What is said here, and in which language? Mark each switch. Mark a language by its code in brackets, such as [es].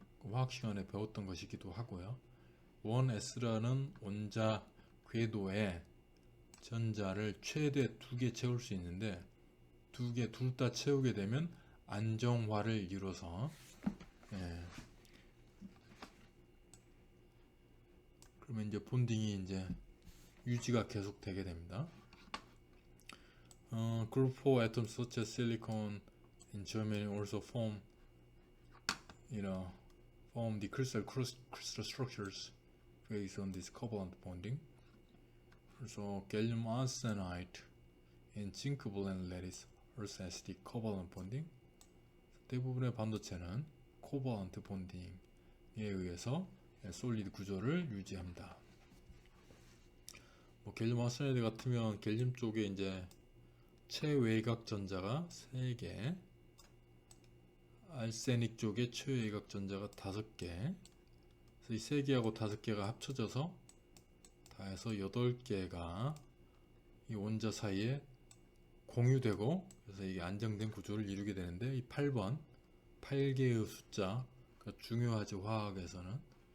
[ko] 화학 시간에 배웠던 것이기도 하고요. 1s라는 원자 궤도에 전자를 최대 2개 채울 수 있는데, 2개 둘 다 채우게 되면 안정화를 이뤄서, 예, 그러면 이제 본딩이 이제 유지가 계속 되게 됩니다. [en] Group 4 atoms such as silicon and germanium also form the crystal structures based on this covalent bonding. [ko] 그래서 [en] gallium arsenide and zinc blende lattice also has the covalent bonding. [ko] 대부분의 반도체는 코발런트 본딩에 의해서 솔리드 구조를 유지합니다. 갤륨 아르세나이드 같으면 갤륨 쪽에 이제 최외곽 전자가 3개, 알세닉 쪽에 최외곽 전자가 5개, 그래서 이 3개하고 5개가 합쳐져서 다 해서 8개가 이 원자 사이에 공유되고, 그래서 이게 안정된 구조를 이루게 되는데, 이 8번 8개의 숫자가 중요하죠, 화학에서는.